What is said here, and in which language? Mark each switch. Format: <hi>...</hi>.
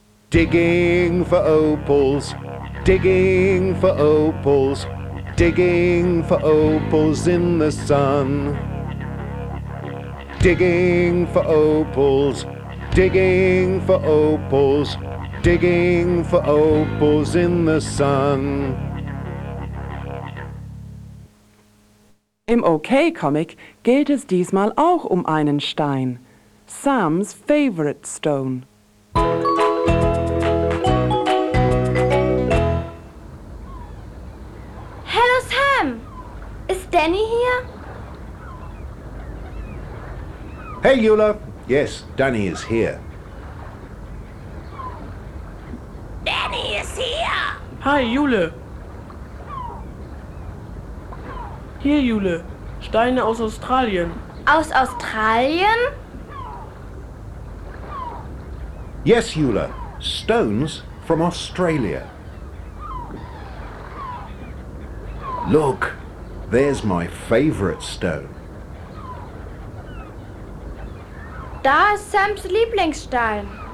<en>Digging for opals, digging for opals, digging for opals in the sun. Digging for opals, digging for opals, digging for opals in the sun.</en> <de>Im OK-Comic geht es diesmal auch um einen Stein.</de> <en>Sam's favorite stone.</en> <de>Hallo Sam! Ist Danny hier?</de> <en>Hey Yula, Yes, Danny is here. Danny is here! Hi, Jule.</en> <de>Hier, Jule. Steine aus Australien. Aus Australien?</de> <en>Yes, Jule. Stones from Australia. Look, there's my favorite stone.</en> <de>Da ist Sams Lieblingsstein.</de>